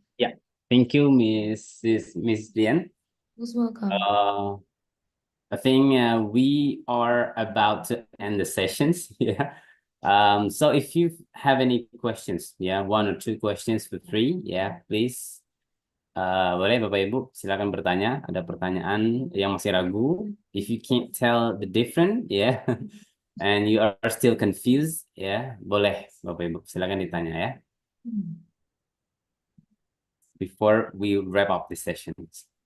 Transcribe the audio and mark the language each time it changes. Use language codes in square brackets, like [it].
[en] Yeah. Thank you, Miss Dian. Most welcome. I think we are about to end the sessions. Yeah. So if you have any questions, yeah, 1 or 2 questions for free, yeah, please. [id] Boleh Bapak Ibu, silakan bertanya. Ada pertanyaan yang masih ragu. [en] If you can't tell the difference, yeah, and you are still confused, yeah, [id] boleh Bapak Ibu, silakan ditanya ya. [en] Before we wrap up the sessions.